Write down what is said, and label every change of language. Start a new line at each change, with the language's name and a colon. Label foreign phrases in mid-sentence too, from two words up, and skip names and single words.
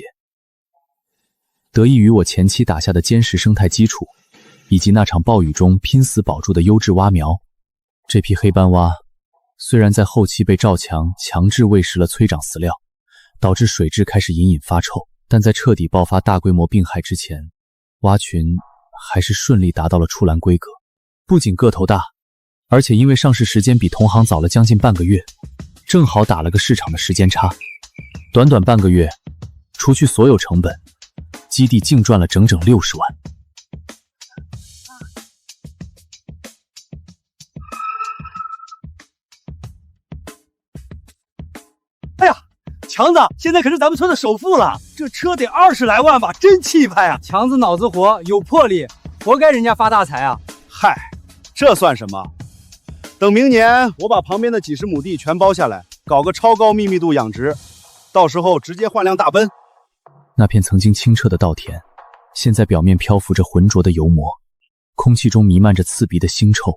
Chinese: 得益於我前期打下的堅實生態基礎，以及那場暴雨中拼死保住的優質蛙苗，這批黑斑蛙雖然在後期被趙強強制餵食了催長飼料，導致水質開始隱隱發臭，但在徹底爆發大規模病害之前，蛙群還是順利達到了出欄規格。不僅個頭大，而且因為上市時間比同行早了將近半個月，正好打了個市場的時間差。短短半個月，除去所有成本，基地淨賺了整整60萬。哎呀，强子现在可是咱们村的首富了，這車得20來萬吧，真氣派啊！強子腦子活，有魄力，活該人家發大財啊！嗨，這算什麼？等明年我把旁邊的幾十畝地全包下來，搞個超高密度養殖，到時候直接換輛大奔。那片曾經清澈的稻田，現在表面漂浮着渾濁的油膜，空氣中彌漫着刺鼻的腥臭。